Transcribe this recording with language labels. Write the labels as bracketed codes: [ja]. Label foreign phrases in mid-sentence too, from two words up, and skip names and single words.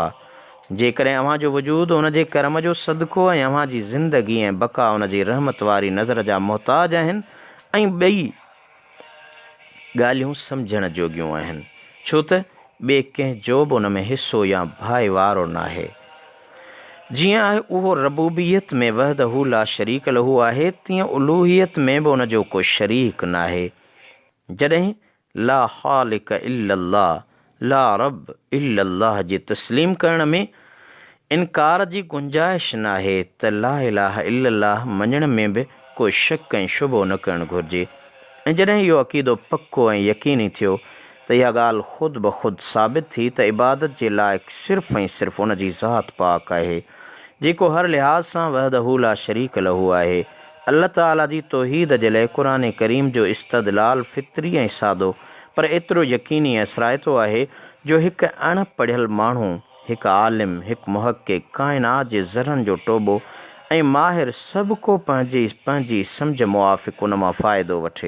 [sd] जेकॾहिं अव्हां जो वजूद उन जे करम जो सदिको ऐं अव्हां जी ज़िंदगी ऐं बका उन जी रहमत वारी नज़र जा मुहताज आहिनि ऐं ॿई ॻाल्हियूं सम्झण जोॻियूं आहिनि, छो त ॿिए कंहिं जो बि उन में हिसो या भाईवारो न आहे। जीअं आहे उहो रबूबियत में [ar] وحده لا شريك له [sd] आहे, तीअं उलूहियत में बि उन जो को शरीक न आहे। जॾहिं [ar] لا خالق إلا الله، لا رب إلا الله [sd] जी तस्लीम करण में इनकार जी गुंजाइश न आहे त [ar] لا إله إلا الله [sd] मञण में बि को शक ऐं शुबो न करणु घुरिजे। ऐं जॾहिं इहो अक़ीदो पको ऐं यकीनी थियो त इहा ॻाल्हि ख़ुदि ब ख़ुदि साबित थी त इबादत जे लाइक़ु सिर्फ़ु ऐं सिर्फ़ु उन जी ज़ात पाक आहे जेको हर लिहाज़ सां [ar] وحده لا شريك له [sd] आहे। अल्लाह ताला जी तौहीद जे लाइ क़ुरान करीम जो इस्तदलाल फितरी ऐं सादो पर एतिरो यकीनी ऐं सराइतो आहे जो हिकु अणपढ़ियल माण्हू, हिकु आलिम, हिकु मुहक़िक़, काइनात जे ज़रनि जो टोबो ऐं माहिर सभु को पंहिंजी सम्झ मुआफ़िक़ उन मां फ़ाइदो वठे।